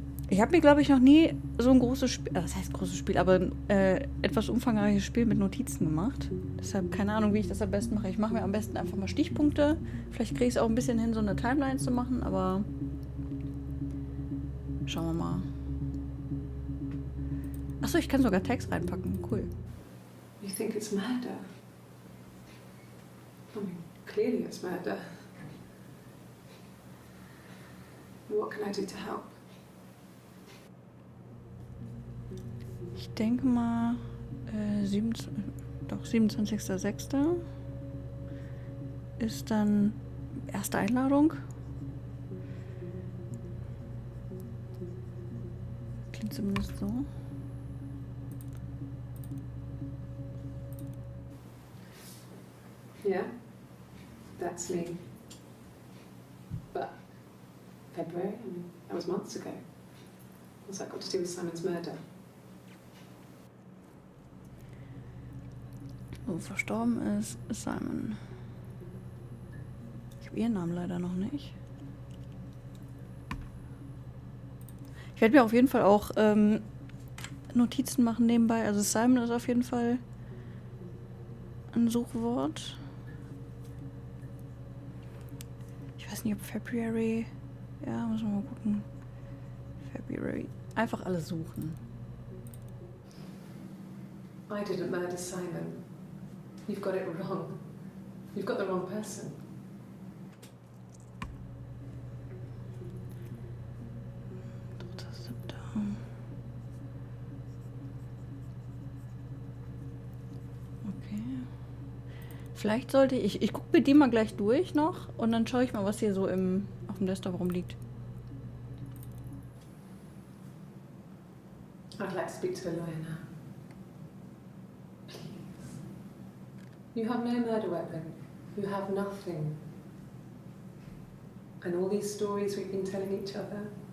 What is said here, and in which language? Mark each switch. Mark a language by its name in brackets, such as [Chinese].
[German] Ich habe mir, glaube ich, noch nie so ein großes Spiel, was heißt großes Spiel, aber ein etwas umfangreiches Spiel mit Notizen gemacht. Deshalb keine Ahnung, wie ich das am besten mache. Ich mache mir am besten einfach mal Stichpunkte. Vielleicht kriege ich es auch ein bisschen hin, so eine Timeline zu machen, aber schauen wir mal. Achso, ich kann sogar Text reinpacken. Cool. [English] You think it's murder? I mean, clearly it's murder. What can I do to help? [German] Ich denke mal, 27.06. ist dann erste Einladung. Klingt zumindest so. [English] Yeah, that's me. But February, I mean, that was months ago. What's that got to do with Simon's murder? [German] So, verstorben ist Simon. Ich habe ihren Namen leider noch nicht. Ich werde mir auf jeden Fall auch Notizen machen nebenbei. Also Simon ist auf jeden Fall ein Suchwort. Ich weiß nicht, ob February... Ja, muss man mal gucken. February. Einfach alles suchen. [English] I didn't murder Simon. You've got it wrong. You've got the wrong person. Okay. [German] Vielleicht sollte ich gucke mir die mal gleich durch noch und dann schaue ich mal, was hier so auf dem Desktop rumliegt. [English] I'd like to speak to a lawyer now. Please. You have no murder weapon. You have nothing. And all these stories we've been telling each other.